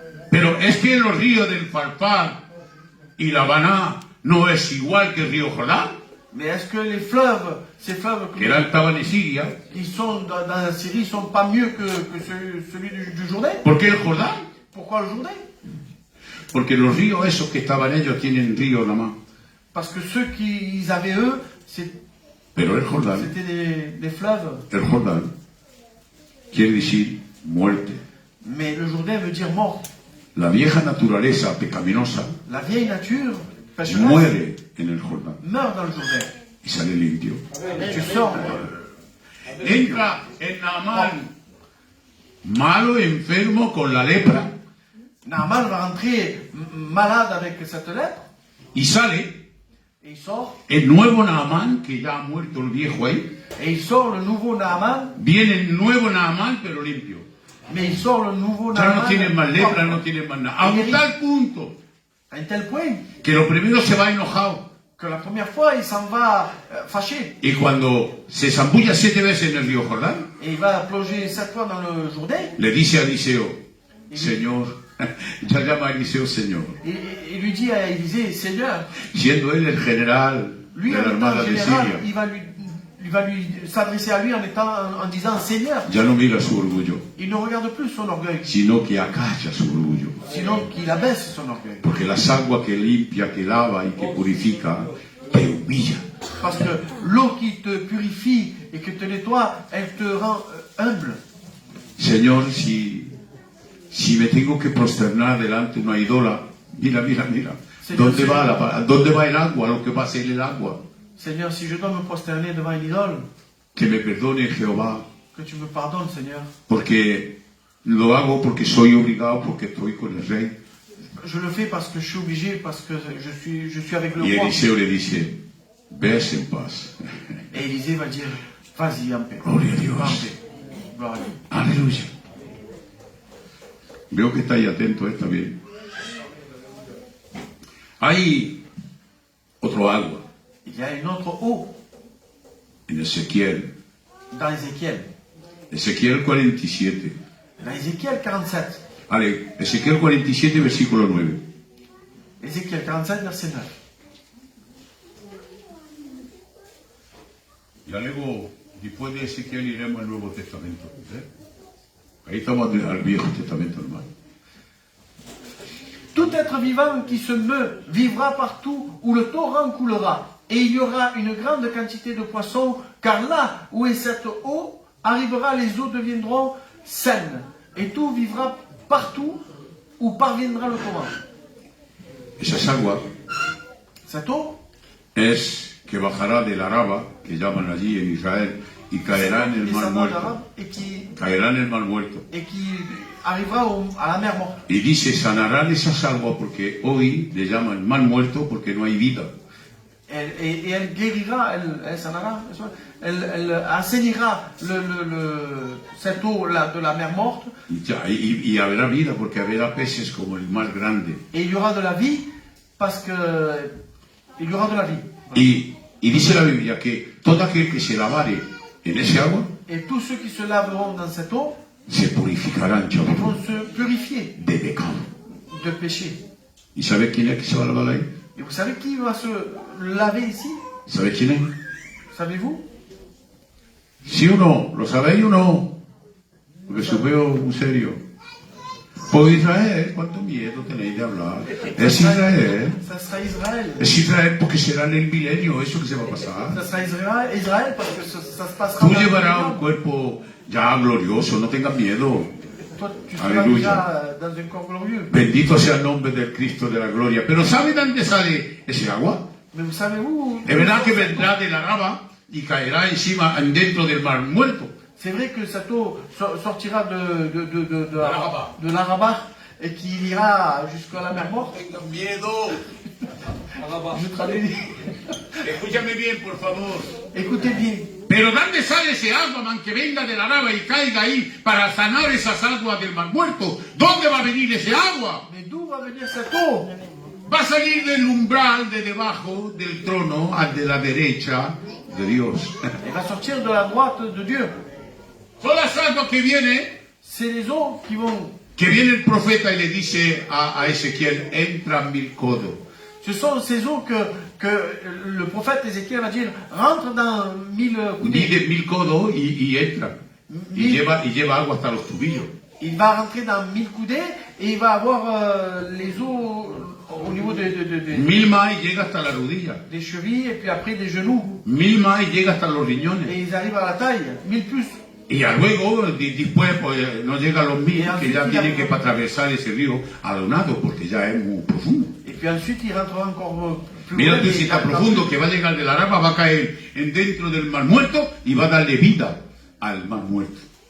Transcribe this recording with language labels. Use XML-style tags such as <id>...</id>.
<es>Pero es que los ríos del Farpar y la Habaná no es igual que el río Jordán,</es> <fr>Mais est-ce que les fleuves, ces fleuves</fr> <es>que era estaban en Siria,</es> <fr>qui sont dans la Syrie, sont pas mieux que celui du Jourdain?</fr> <es>¿por qué el Jordán?</es> <fr>Pourquoi le Jourdain?</fr> <es>Porque los ríos esos que estaban ellos tienen ríos nada más.</es> <fr>Parce que ceux qu'ils avaient eux,</fr> <es>Pero el Jordán</es> <fr>c'était des fleuves.</fr> <es>quiere decir muerte.</es> <fr>Mais le Jourdain veut dire mort.</fr> <es>La vieja naturaleza pecaminosa</es> <fr>La vieille nature pécheresse</fr> <es>muere en el Jordán</es> <fr>meurt dans le Jourdain.</fr> <es>y sale limpio.</es> <fr>Et tu sors.</fr> <es>Entra en Naamán, malo, enfermo, con la lepra,</es> <fr>Naaman va rentrer malade avec cette lèpre.</fr> <es>y sale</es> <fr>Et il sort.</fr> <es>el nuevo Naamán, que ya ha muerto el viejo ahí.</es> <fr>Et il sort le nouveau Naaman.</fr> <es>Viene el nuevo Naamán, pero limpio.</es> <fr>Mais il sort le nouveau</fr> <es>Ya</es> <fr>Naaman.</fr> <es>no tiene más lepra,</es> <fr>propre.</fr> <es>no tiene más nada. A un tal punto</es> <fr>À un tel point</fr> <es>que lo primero se va enojado.</es> <fr>que la première fois, il s'en va fâché.</fr> <es>Y cuando se zambulla 7 veces en el río Jordán,</es> <fr>Et il va plonger 7 fois dans le Jourdain.</fr> <es>le dice a Eliseo, Señor, ya llama a Eliseo Señor,</es> <fr>Et il lui dit à Élisée, Seigneur,</fr> <es>siendo él el general</es> <fr>lui</fr> <es>de en la</es> <fr>étant</fr> <es>armada de</es> <fr>général,</fr> <es>Siria,</es> <fr>il va lui s'adresser à lui en disant Seigneur.</fr> <es>ya no mira su orgullo,</es> <fr>Il ne regarde plus son orgueil,</fr> <es>sino que acalla su orgullo.</es> <fr>sinon qu'il abaisse son orgueil.</fr> <es>Porque las aguas que limpia, que lava y que purifica, te humilla.</es> <fr>Parce que l'eau qui te purifie et qui te nettoie, elle te rend humble.</fr> <es>Señor, si me tengo que prosternar delante de una ídola, mira, mira, mira. Señor, ¿Dónde va el agua? Lo que va a ser el agua.</es> <fr>Seigneur, si je dois me prosterner devant une idole,</fr> <es>Que me perdone Jehová,</es> <fr>que tu me pardonnes, Seigneur.</fr> <es>porque lo hago porque soy obligado, porque estoy con el rey.</es> <fr>Je le fais parce que je suis obligé, parce que je suis avec le</fr> <es>Y</es> <fr>roi.</fr> <es>Eliseo le dice, ves en paz.</es> <fr>Et Élisée va dire, vas-y en paix.</fr> <es>Gloria a Dios.</es> <fr>Va en paix. Gloire à Dieu.</fr> <es>Aleluya. Veo que estáis atentos, está bien. Hay otro agua</es> <fr>Il y a une autre eau</fr> <es>en Ezequiel.</es> <fr>dans Ézéchiel.</fr> <es>Ezequiel 47.</es> <fr>Dans Ézéchiel 47.</fr> <es>Vale, Ezequiel 47, versículo 9.</es> <fr>Ézéchiel 47, verset 9.</fr> <es>Ya luego, después de Ezequiel, iremos al Nuevo Testamento. Ahí estamos al Viejo Testamento, hermano.</es> <fr>Tout être vivant qui se meut vivra partout où le torrent coulera. Et il y aura une grande quantité de poissons, car là où est cette eau, arrivera, les eaux deviendront saines. Et tout vivra partout où parviendra le torrent.</fr> <es>Esas aguas</es> <fr>Cette eau,</fr> <es>es que bajará de la Araba, que llaman allí en Israel, y caerá en el mar</es> <fr>descendant</fr> <es>muerto.</es> <fr>d'Arabe, et</fr> <es>Caerá en el mar muerto.</es> <fr>qui arrivera à la mer morte.</fr> <es>Y dice, sanarán esas aguas porque hoy le llaman mar muerto porque no hay vida.</es> <fr>Et elle guérira, elle sanera, elle assainira cette eau là, de la mer morte.</fr> <es>Y habrá vida porque habrá peces como el mar grande.</es> <fr>Et il y aura de la vie, parce que il y aura de la vie.</fr> <es>Y dice la Biblia que todo aquel que se lavare en ese agua</es> <fr>Et tous ceux qui se laveront dans cette eau</fr> <es>se purificarán, chavos,</es> <fr>vont se purifier</fr> <es>de pecado.</es> <fr>de péché.</fr> <es>¿Y sabes quién es que se va a lavar ahí?</es> <fr>Et vous savez qui va se laver ici?</fr> <es>¿Sabes quién es?</es> <fr>Savez-vous?</fr> <es>¿Sí o no? ¿Lo sabéis o no? Porque os veo muy serio. Pues Israel, ¿cuánto miedo tenéis de hablar? Es Israel.</es> <fr>Ça sera Israël.</fr> <es>Es Israel porque será en el milenio eso que se va a pasar.</es> <fr>Ça sera Israël parce que ça se passera</fr> <es>Tú</es> <fr>dans le</fr> <es>llevarás un</es> <fr>millénaire.</fr> <es>cuerpo ya glorioso, no tengas miedo.</es> <fr>Toi, tu seras Alléluia. déjà dans un corps glorieux.</fr> <es>Bendito sea el nombre del Cristo de la gloria. Pero ¿sabe dónde sale ese agua?</es> <fr>Mais vous savez où?</fr> <es>Es verdad que vendrá de la Araba y caerá encima dentro del mar muerto.</es> <fr>C'est vrai que cette eau sortira de l'Araba et qu'il ira jusqu'à la mer morte.</fr> <es>Tengan miedo.</es> <fr>Je traduis.</fr> <es>Escúchame bien, por favor.</es> <fr>Écoutez bien.</fr> <es>Pero ¿dónde sale ese agua, man, que venga de la Araba y caiga ahí para sanar esas aguas del mar muerto? ¿Dónde va a venir ese agua?</es> <fr>Mais d'où va venir cette eau?</fr> <es>Va a salir del umbral de debajo del trono al de la derecha de Dios.</es> <fr>Elle va sortir de la droite de Dieu.</fr> <es>Son las aguas que vienen,</es> <fr>C'est les eaux qui vont.</fr> <es>que viene el profeta y le dice a Ezequiel, entra 1000 codos.</es> <fr>Ce sont ces eaux que le prophète Ézéchiel va dire rentre dans 1000 coudées.</fr> <es>Mide 1000 codos y entra. Y lleva agua hasta los tubillos.</es> <fr>Il va rentrer dans 1000 coudées et il va avoir les eaux au niveau</fr> <es>1000 más y llega hasta la rodilla.</es> <fr>des chevilles et puis après des genoux.</fr> <es>1000 más y llega hasta los riñones.</es> <fr>Et ils arrivent à la taille, 1000 plus.</fr> <es>Y ya luego, después, pues no llega a los 1000, que ya tiene que atravesar ese río a lo nado, porque ya es muy profundo.</es> <fr>Et puis ensuite, il rentrera encore plus</fr> <es>Mira</es> <fr>loin.</fr> <es>tú, si está profundo, que va a llegar de la Araba, va a caer dentro del mar muerto y va a darle vida al mar muerto.</es>